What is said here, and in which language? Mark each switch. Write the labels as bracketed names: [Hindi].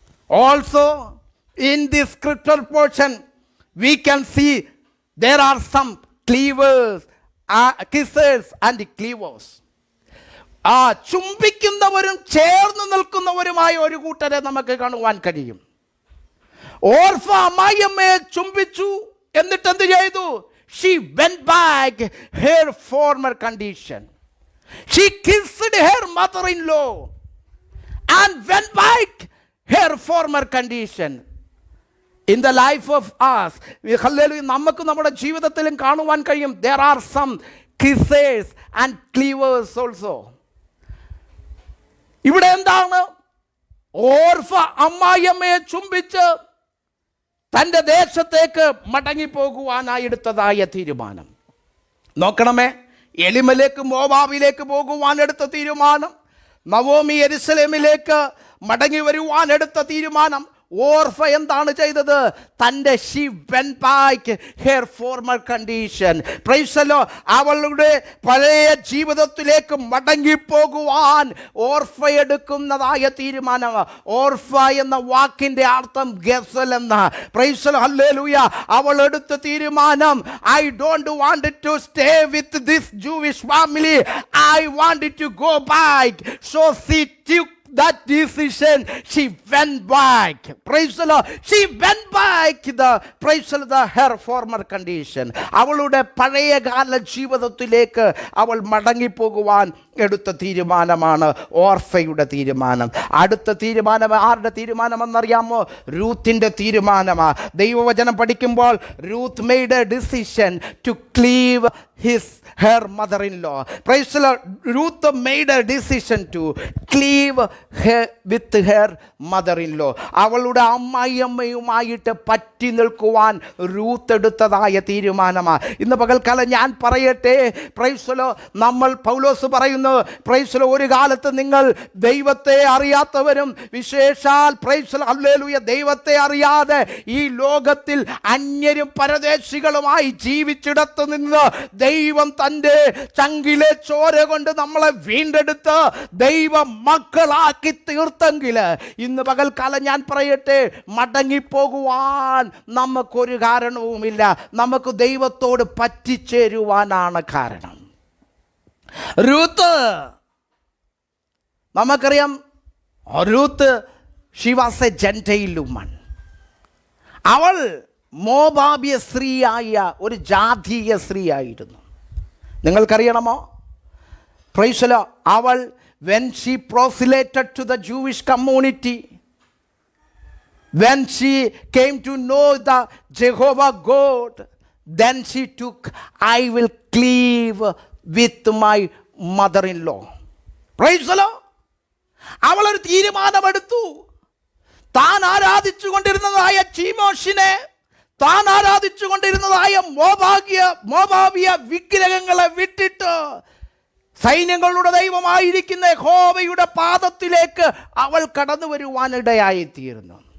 [English] Also in this scripture portion we can see there are some cleavers, kissers and cleavers. [Malayalam] ചുംബിക്കുന്നവരും ചേർന്ന് നിൽക്കുന്നവരുമായ ഒരു കൂട്ടരെ നമുക്ക് കാണുവാൻ കഴിയും. ഓർഫ അമ്മായിയമ്മയെ ചുംബിച്ചു, എന്നിട്ട് എന്ത് ചെയ്തു? [English] She went back her former condition. She kissed her mother-in-law and went back her former condition. In the life of us, [Malayalam] നമുക്ക് നമ്മുടെ ജീവിതത്തിലും കാണുവാൻ കഴിയും, [English] there are some kissers and cleavers also. [Malayalam] ഇവിടെ എന്താണ്? ഓർഫ അമ്മായിയമ്മയെ ചുംബിച്ച് തൻ്റെ ദേശത്തേക്ക് മടങ്ങിപ്പോകുവാനായി എടുത്തതായ തീരുമാനം. നോക്കണമേ, എലിമലേക്ക് മോവാബിലേക്ക് പോകുവാൻ എടുത്ത തീരുമാനം, നവോമി യെരുശലേമിലേക്ക് മടങ്ങി വരുവാൻ എടുത്ത തീരുമാനം. ഓർഫ എന്താണ് ചെയ്തത്? തൻ്റെ [English] she went back her former condition. Praise the Lord. [Malayalam] അവളുടെ പഴയ ജീവിതത്തിലേക്ക് മടങ്ങിപ്പോകുവാൻ ഓർഫ എടുക്കുന്നതായ തീരുമാനം. ഓർഫ എന്ന വാക്കിൻ്റെ അർത്ഥം ഗസൽ എന്ന. [English] Praise the Lord. Hallelujah. [Malayalam] അവൾ എടുത്ത തീരുമാനം, [English] I don't want to stay with this Jewish family. I wanted to go back. So she took that decision. She went back. Praise the Lord. She went back her former condition. [Malayalam] അവളുടെ പഴയകാല ജീവിതത്തിലേക്ക് അവൾ മടങ്ങിപ്പോകുവാൻ എടുത്ത തീരുമാനമാണ് ഓർഫയുടെ തീരുമാനം. അടുത്ത തീരുമാനം ആരുടെ തീരുമാനമെന്നറിയാമോ? രൂത്തിൻ്റെ തീരുമാനമാണ്. ദൈവവചനം പഠിക്കുമ്പോൾ Ruth [English] made a decision to cleave her mother-in-law. Praise the Lord. Ruth made a decision to cleave with her mother-in-law. [Malayalam] അവളുടെ അമ്മായിയമ്മയുമായിട്ട് പറ്റി നിൽക്കുവാൻ രൂത്ത് എടുത്തതായ തീരുമാനമാണ്. ഇന്ന് പകൽക്കാലം ഞാൻ പറയട്ടെ, [English] praise the lord, [Malayalam] നമ്മൾ പൗലോസ് പറയുന്നു, പ്രൈസ് ദി ലോർഡ്, ഒരു കാലത്ത് നിങ്ങൾ ദൈവത്തെ അറിയാത്തവരും വിശേഷാൽ പ്രൈസ് ദി ലോർഡ് ഹല്ലേലൂയ ദൈവത്തെ അറിയാതെ ഈ ലോകത്തിൽ അന്യരും പരദേശികളുമായി ജീവിച്ചിടത്ത് നിന്ന് ദൈവം തൻ്റെ ചങ്കിലെ ചോര കൊണ്ട് നമ്മളെ വീണ്ടെടുത്ത് ദൈവ മക്കളാക്കി തീർത്തെങ്കിൽ ഇന്ന് പകൽക്കാലം ഞാൻ പറയട്ടെ, മടങ്ങിപ്പോകുവാൻ നമുക്കൊരു കാരണവുമില്ല. നമുക്ക് ദൈവത്തോട് പറ്റിച്ചേരുവാനാണ് കാരണം. രൂത്ത്, നമുക്കറിയാം, Ruth [English] she was a Gentile woman. [Malayalam] അവൾ മോവാബിയ സ്ത്രീയായ ഒരു ജാതീയ സ്ത്രീയായിരുന്നു. നിങ്ങൾക്കറിയണമോ? [English] Praise the lord. [Malayalam] അവൾ [English] when she proselyted to the Jewish community, when she came to know the Jehovah God, then she took, I will cleave with my mother-in-law. Praise the Lord. [Malayalam] അവൾ ഒരു തീരുമാനമെടുത്തു. താൻ ആരാധിച്ചു കൊണ്ടിരുന്നതായ ചീമോഷിനെ, താൻ ആരാധിച്ചു കൊണ്ടിരുന്നതായ മോവാബിയ വിഗ്രഹങ്ങളെ വിട്ടിട്ട് സൈന്യങ്ങളുടെ ദൈവമായിരിക്കുന്ന യഹോവയുടെ പാദത്തിലേക്ക് അവൾ കടന്നു വരുവാനിടയായിത്തീരുന്നു.